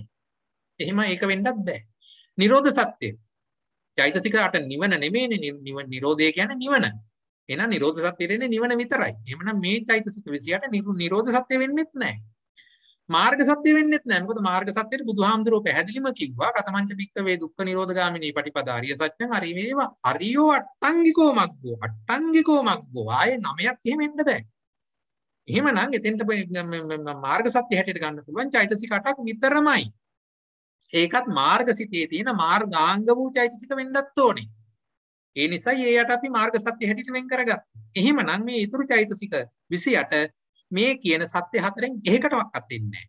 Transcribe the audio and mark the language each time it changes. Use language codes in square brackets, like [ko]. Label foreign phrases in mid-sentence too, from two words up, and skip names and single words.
[si] එහෙම ඒක වෙන්නත් බෑ. නිරෝධ සත්‍ය. චෛතසික 8 නිවන නෙමෙයිනේ. නිරෝධය කියන්නේ නිවන. එහෙනම් නිරෝධ සත්‍ය දෙන්නේ නිවන විතරයි. එහෙමනම් මේ චෛතසික 28 නිරෝධ සත්‍ය වෙන්නෙත් නැහැ. මාර්ග සත්‍ය වෙන්නෙත් නැහැ. මොකද මාර්ග සත්‍යෙට බුදුහාමුදුරුවෝ පැහැදිලිම කිව්වා [pi] කතමංච භික්ඛවේ දුක්ඛ නිරෝධගාමිනී පටිපදා අරිය සත්‍යං අරිමේව අරියෝ අට්ටංගිකෝ මග්ගෝ අට්ටංගිකෝ මග්ගෝ [si] ආයේ 9ක් එහෙම එන්න බෑ. එහෙමනම් එතෙන්ට මාර්ග සත්‍ය හැටියට ගන්න පුළුවන් චෛතසික 8ක් විතරමයි. ඒකත් මාර්ගසිතේ තියෙන මාර්ගාංග වූ චෛතසික වෙන්නත් ඕනේ. ඒ නිසායි ඒයට අපි මාර්ග සත්‍ය හැටියට වෙන් කරගත්තා. එහෙමනම් මේ ඊතුරු චෛතසික 28 මේ කියන සත්‍ය හතරෙන් එකකටවත් එන්නේ නැහැ.